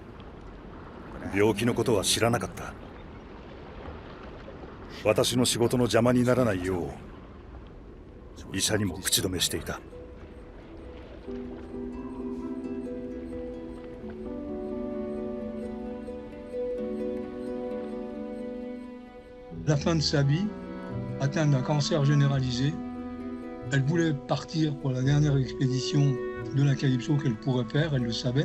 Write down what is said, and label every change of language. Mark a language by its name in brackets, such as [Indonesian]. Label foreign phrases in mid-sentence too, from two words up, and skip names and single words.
[Japanese] 病気のことは知らなかった。私の仕事の邪魔にならないよう医者にも口止めしていた。 [French] À la fin de sa vie, atteinte d'un cancer généralisé, elle voulait partir pour la dernière expédition de la Calypso qu'elle pourrait faire, elle le savait.